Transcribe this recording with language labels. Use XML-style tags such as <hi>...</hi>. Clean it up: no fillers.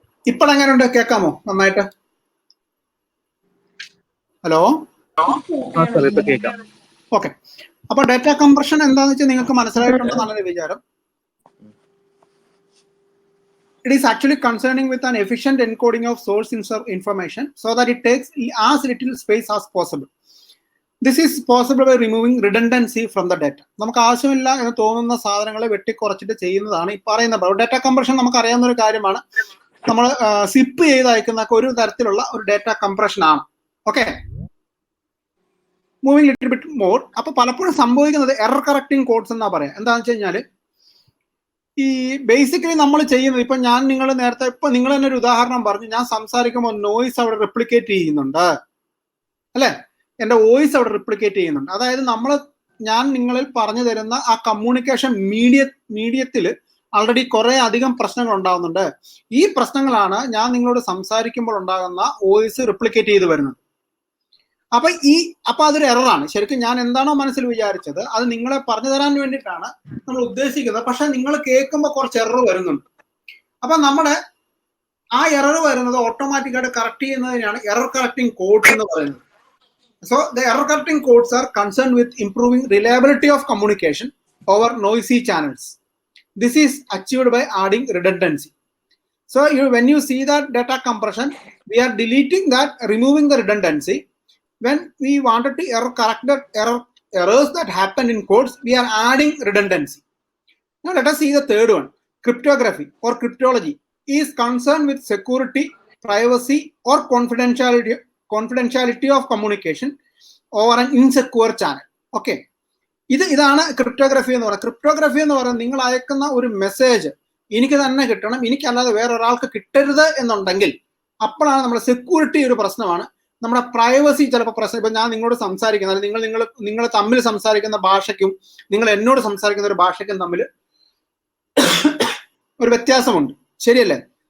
<ml>ഇപ്പോഴെങ്ങനെയുണ്ട്? കേൾക്കാമോ നന്നായിട്ട്? ഹലോ, ആ സാർ ഇപ്പൊ കേൾക്കാം. ഓക്കെ. അപ്പൊ ഡാറ്റ കംപ്രഷൻ എന്താന്ന് വെച്ചാൽ നിങ്ങൾക്ക് മനസ്സിലായിട്ടുണ്ടെന്നാണ് വിചാരം.</ml> <en>It is actually concerning with an efficient encoding of source information so that it takes as little space as possible. This is possible by removing redundancy from the data.</en> <ml>നമുക്ക് ആവശ്യമില്ല എന്ന് തോന്നുന്ന സാധനങ്ങളെ വെട്ടിക്കുറച്ചിട്ട് ചെയ്യുന്നതാണ് ഈ പറയുന്ന ഡാറ്റ കംപ്രഷൻ. നമുക്ക് അറിയാവുന്ന ഒരു കാര്യമാണ്. നമ്മൾ സിപ്പ് ചെയ്ത് അയക്കുന്ന ഒരു തരത്തിലുള്ള ഒരു ഡാറ്റ കംപ്രഷൻ ആണ്.</ml> <en>Okay, moving little bit more.</en> <ml>അപ്പൊ പലപ്പോഴും സംഭവിക്കുന്നത് എറർ കറക്റ്റിംഗ് കോഡ്സ് എന്നാ പറയാം. എന്താണെന്ന് വെച്ച് കഴിഞ്ഞാൽ ഈ ബേസിക്കലി നമ്മൾ ചെയ്യുന്നത്, ഇപ്പൊ ഞാൻ നിങ്ങൾ നേരത്തെ ഇപ്പൊ നിങ്ങൾ തന്നെ ഒരു ഉദാഹരണം പറഞ്ഞു, ഞാൻ സംസാരിക്കുമ്പോൾ നോയ്സ് അവിടെ റിപ്ലിക്കേറ്റ് ചെയ്യുന്നുണ്ട് അല്ലെ, എന്റെ വോയിസ് അവിടെ റിപ്ലിക്കേറ്റ് ചെയ്യുന്നുണ്ട്. അതായത് ഞാൻ നിങ്ങളിൽ പറഞ്ഞു തരുന്ന ആ കമ്മ്യൂണിക്കേഷൻ മീഡിയത്തിൽ ആൾറെഡി കുറെ അധികം പ്രശ്നങ്ങൾ ഉണ്ടാകുന്നുണ്ട്. ഈ പ്രശ്നങ്ങളാണ് ഞാൻ നിങ്ങളോട് സംസാരിക്കുമ്പോൾ ഉണ്ടാകുന്ന വോയിസ് റിപ്ലിക്കേറ്റ് ചെയ്ത് വരുന്നത്. അപ്പൊ അതൊരു എററാണ്. ശരിക്കും ഞാൻ എന്താണോ മനസ്സിൽ വിചാരിച്ചത് അത് നിങ്ങളെ പറഞ്ഞു തരാൻ വേണ്ടിയിട്ടാണ് നമ്മൾ ഉദ്ദേശിക്കുന്നത്. പക്ഷെ നിങ്ങൾ കേൾക്കുമ്പോൾ കുറച്ച് എറർ വരുന്നുണ്ട്. അപ്പൊ നമ്മുടെ ആ എറർ വരുന്നത് ഓട്ടോമാറ്റിക്കായിട്ട് കറക്റ്റ് ചെയ്യുന്നതിനാണ് എറർ കറക്റ്റിംഗ് കോഡ്സ് എന്ന് പറയുന്നത്.</ml> <en>So the error correcting codes are concerned with improving reliability of communication over noisy channels. This is achieved by adding redundancy. So when you see that data compression, we are deleting that, removing the redundancy. When we wanted to correct the errors that happened in codes, we are adding redundancy. Now let us see the third one. Cryptography or cryptology is concerned with security, privacy or confidentiality of communication over an insecure channel.</en> <ml>Okay, ഇതാണ് cryptography എന്ന് പറയുന്നത്. Cryptography എന്ന് പറയുന്നത് നിങ്ങൾ അയക്കുന്ന ഒരു message എനിക്ക് തന്നെ കിട്ടണം, എനിക്കല്ലാതെ വേറൊരാൾക്ക് കിട്ടരുത് എന്നുണ്ടെങ്കിൽ അപ്പോഴാണ് നമ്മുടെ സെക്യൂരിറ്റി ഒരു പ്രശ്നമാണ്. നമ്മുടെ പ്രൈവസി ചിലപ്പോൾ പ്രശ്നം. ഇപ്പൊ ഞാൻ നിങ്ങളോട് സംസാരിക്കുന്ന നിങ്ങൾ തമ്മിൽ സംസാരിക്കുന്ന ഭാഷയ്ക്കും നിങ്ങൾ എന്നോട് സംസാരിക്കുന്ന ഒരു ഭാഷയ്ക്കും തമ്മിൽ ഒരു വ്യത്യാസമുണ്ട്, ശരിയല്ലേ?</ml>